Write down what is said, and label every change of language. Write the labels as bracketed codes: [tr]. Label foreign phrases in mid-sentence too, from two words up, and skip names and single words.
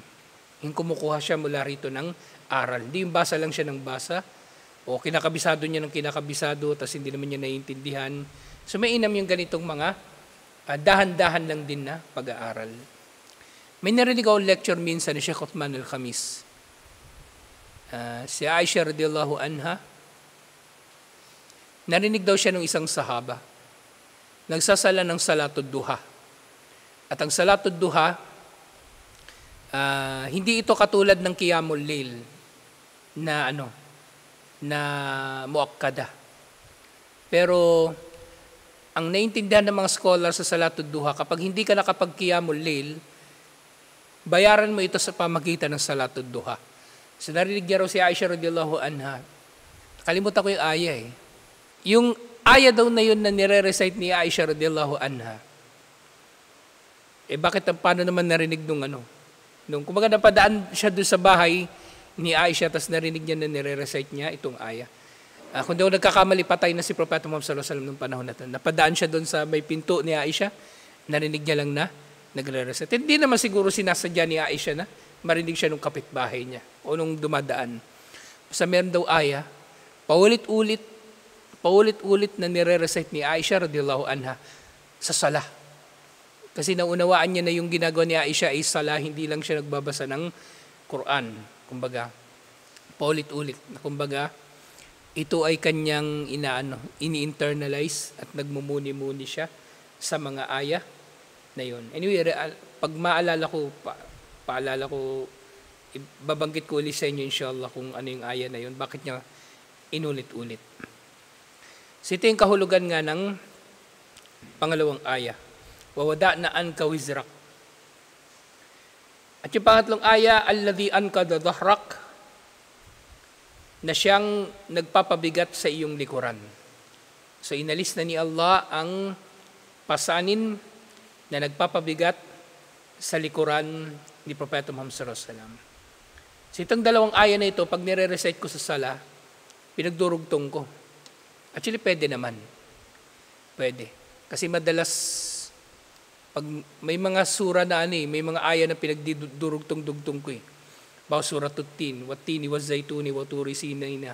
[tl] Yung kumukuha siya mula rito ng aral. Hindi yung basa lang siya ng basa o kinakabisado niya ng kinakabisado tapos hindi naman niya naiintindihan. So mainam yung ganitong mga dahan-dahan lang din na pag-aaral. May narinig ako lecture minsan ni Sheikh Uthman al-Khamis. Si Aisha [ar] رضي الله عنها, [tl] narinig daw siya ng isang sahaba. Nagsasala ng [ar] صلاة الضحى. [tl] At ang [ar] صلاة الضحى, [tl] hindi ito katulad ng [ar] قيام الليل [tl] na muakkada. Pero ang naintindihan ng mga scholar sa [ar] صلاة الضحى, [tl] kapag hindi ka nakapag- [ar] قيام الليل, [tl] bayaran mo ito sa pamagitan ng [ar] صلاة الضحى. [tl] So narinig niya raw si Aisha [ar] رضي الله عنها. [tl] Kalimutan ko yung aya Yung aya daw na yun na nire-recite ni Aisha [ar] رضي الله عنها. [tl] Paano naman narinig nung kumbaga napadaan siya doon sa bahay ni Aisha tapos narinig niya na nire-recite niya itong aya. Kung daw nagkakamali, patay na si Propeta Muhammad [ar] صلى الله عليه وسلم [tl] nung panahon na ito. Napadaan siya doon sa may pinto ni Aisha, narinig niya lang na nagre-recite. Hindi naman siguro sinasadya ni Aisha na marinig siya nung kapitbahay niya o nung dumadaan. Basta meron daw aya, paulit-ulit na nire-recite ni Aisha [ar] رضي الله عنها [tl] sa salah. Kasi naunawaan niya na yung ginagawa ni Aisha ay salah, hindi lang siya nagbabasa ng Quran. Kumbaga, paulit-ulit. Kumbaga, ito ay kanyang ini-internalize at nagmumuni-muni siya sa mga aya na yun. Anyway, pag paalala ko, babanggit ko ulit sa inyo inshallah kung ano yung aya na yun, bakit niya inulit-ulit. So ito yung kahulugan nga ng pangalawang aya. [ar] ووضعنا عنك وزرك. [tl] At yung pangatlong aya, [ar] الذي أنقض ظهرك, [tl] na siyang nagpapabigat sa iyong likuran. So inalis na ni Allah ang pasanin na nagpapabigat sa likuran ni Propeta Muhammad [ar] صلى الله عليه وسلم. [tl] So itong dalawang aya na ito, pag nire-recite ko sa sala, pinagdurugtong ko. Actually, pwede naman. Pwede. Kasi madalas, pag may mga sura na may mga aya na pinagdudurugtong-dugtong ko eh. Bawa sura 13, [ar] والتين والزيتون وطور سينين.